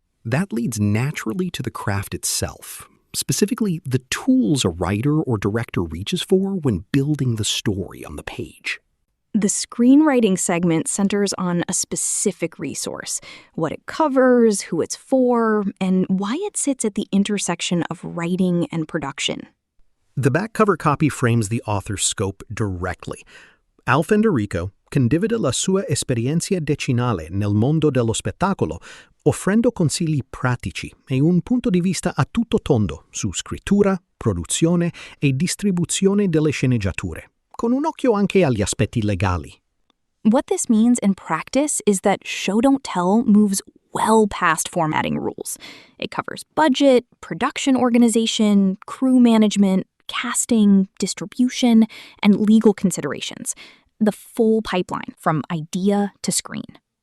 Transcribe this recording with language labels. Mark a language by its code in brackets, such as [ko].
[en] That leads naturally to the craft itself, specifically the tools a writer or director reaches for when building the story on the page. The screenwriting segment centers on a specific resource, what it covers, who it's for, and why it sits at the intersection of writing and production. The back cover copy frames the author's scope directly. [it] Al Federico condivide la sua esperienza decinale nel mondo dello spettacolo, offrendo consigli pratici e un punto di vista a tutto tondo su scrittura, produzione e distribuzione delle sceneggiature, con un occhio anche agli aspetti legali. [en] What this means in practice is that show don't tell moves well past formatting rules. It covers budget, production organization, crew management, casting, distribution, and legal considerations. The full pipeline from idea to screen.